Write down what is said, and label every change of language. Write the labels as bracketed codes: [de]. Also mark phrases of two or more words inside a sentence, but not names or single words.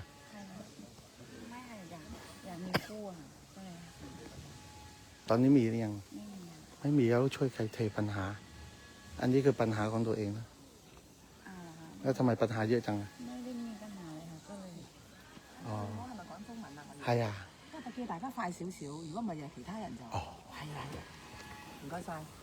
[th] ไม่ค่ะอยากมีคู่อ่ะก็เลย ตอนนี้มีหรือยัง ไม่มีอ่ะ ไม่มีแล้วช่วยใครเทปัญหา อันนี้คือปัญหาของตัวเองนะ อ้าวเหรอ แล้วทำไมปัญหาเยอะจังอะ ไม่ได้มีปัญหาเลยค่ะก็เลย อ๋อ [yue] 係咪講中文啊？我 [th] ใครอ่ะ [yue] 因為叫大家快少少，如果唔係有其他人就哦係啦。唔該晒。